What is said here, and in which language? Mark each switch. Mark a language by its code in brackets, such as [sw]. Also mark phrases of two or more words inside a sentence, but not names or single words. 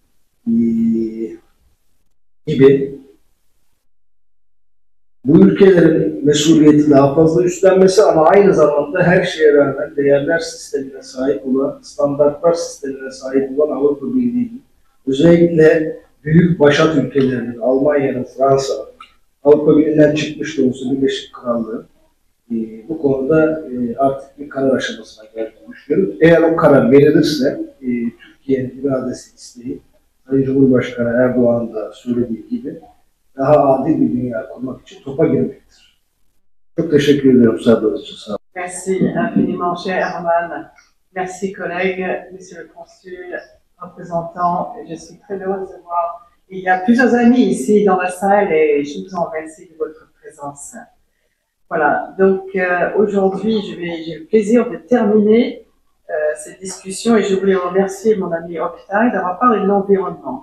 [tr] gibi bu ülkelerin mesuliyeti daha fazla üstlenmesi ama aynı zamanda her şeye rağmen değerler sistemine sahip olan, standartlar sistemine sahip olan Avrupa Birliği'nin, özellikle büyük başat ülkelerinin, Almanya'nın, Fransa, Avrupa Birliği'nden çıkmış da olsa Birleşik Krallığı bu konuda artık bir karar aşamasına geldiğini düşünüyorum. Eğer o karar verilirse Türkiye'nin iradesi, isteği, Sayın Cumhurbaşkanı Erdoğan da söylediği gibi daha adil bir dünya kurmak için topa girmektir. Çok teşekkür ediyorum sabrınız için. Sağ olun. [fr] Merci infiniment, cher Herman. Merci, collègues, monsieur le consul, représentant. Je suis très heureuse de voir. Il y a plusieurs amis ici dans la salle et je vous en remercie de votre présence. Voilà, donc aujourd'hui, j'ai le plaisir de terminer cette discussion et je voulais remercier mon ami Oktay d'avoir parlé de l'environnement.